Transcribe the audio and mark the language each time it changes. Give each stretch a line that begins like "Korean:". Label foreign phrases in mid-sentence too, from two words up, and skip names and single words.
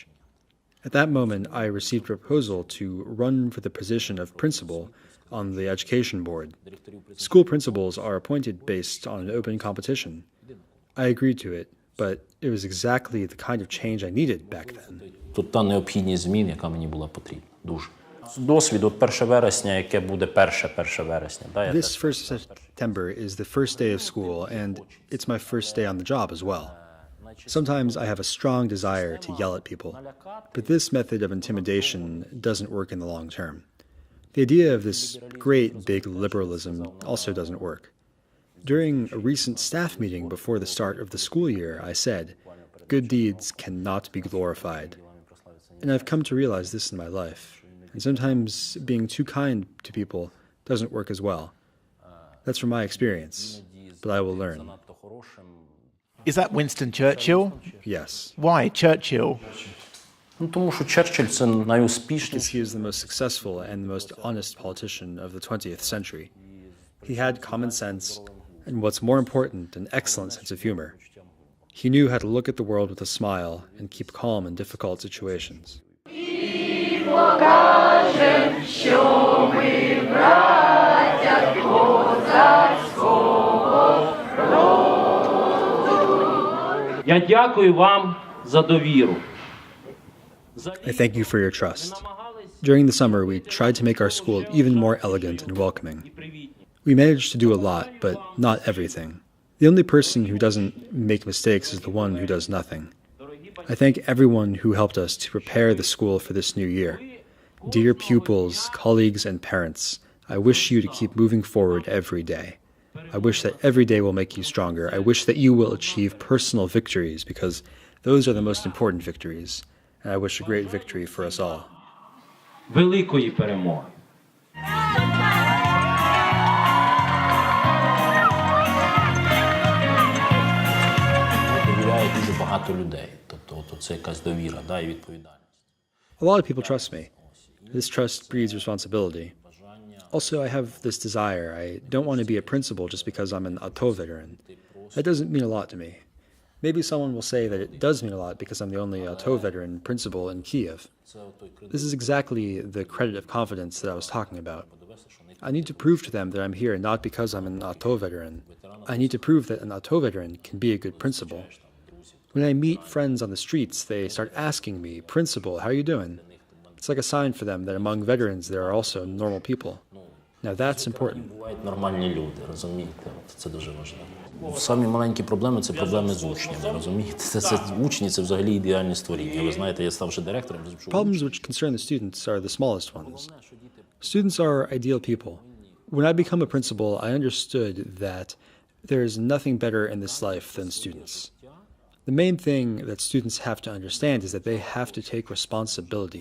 English: At that moment, I received a proposal to run for the position of principal on the education board. School principals are appointed based on an open competition. I agreed to it, but it was exactly the kind of change I needed back then.
Ukrainian: Та необхідність змін, яка мені була потрібна. Дуже. Досвід, от 1 вересня, яке буде 1 вересня.
English: This 1st September is the first day of school, and it's my first day on the job as well. Sometimes I have a strong desire to yell at people, but this method of intimidation doesn't work in the long term. The idea of this great big liberalism also doesn't work. During a recent staff meeting before the start of the school year, I said, good deeds cannot be glorified. And I've come to realize this in my life. And sometimes being too kind to people doesn't work as well. That's from my experience, but I will learn. Is that Winston Churchill? Yes. Why Churchill?
Ukrainian: Тому що Черчилль – це найуспішніший.
English: Because he is the most successful and the most honest politician of the 20th century. He had common sense, and what's more important, an excellent sense of humor. He knew how to look at the world with a smile and keep calm in difficult situations.
Ukrainian: Я дякую вам за довіру.
English: I thank you for your trust. During the summer, we tried to make our school even more elegant and welcoming. We managed to do a lot, but not everything. The only person who doesn't make mistakes is the one who does nothing. I thank everyone who helped us to prepare the school for this new year. Dear pupils, colleagues, and parents, I wish you to keep moving forward every day. I wish that every day will make you stronger. I wish that you will achieve personal victories, because those are the most important victories. And I wish a great victory for us all.
Ukrainian: Великої перемоги. Довіряє дуже багато людей. Тобто це якась довіра, і відповідальність.
English: A lot of people trust me. This trust breeds responsibility. Also, I have this desire. I don't want to be a principal just because I'm an ATO veteran. That doesn't mean a lot to me. Maybe someone will say that it does mean a lot because I'm the only ATO veteran principal in Kyiv. This is exactly the credit of confidence that I was talking about. I need to prove to them that I'm here not because I'm an ATO veteran. I need to prove that an ATO veteran can be a good principal. When I meet friends on the streets, they start asking me, "Principal, how are you doing?" It's like a sign for them that among veterans there are also normal people. Now that's important.
Ukrainian: Бувають нормальні люди, розумієте? Це дуже важливо. Самі маленькі проблеми – це проблеми з учнями, розумієте? Це учні – це взагалі ідеальні створіння. Ви знаєте, я ставши директором…
English: Problems which concern the students are the smallest ones. Students are ideal people. When I become a principal, I understood that there is nothing better in this life than students. The main thing that students have to understand is that they have to take responsibility.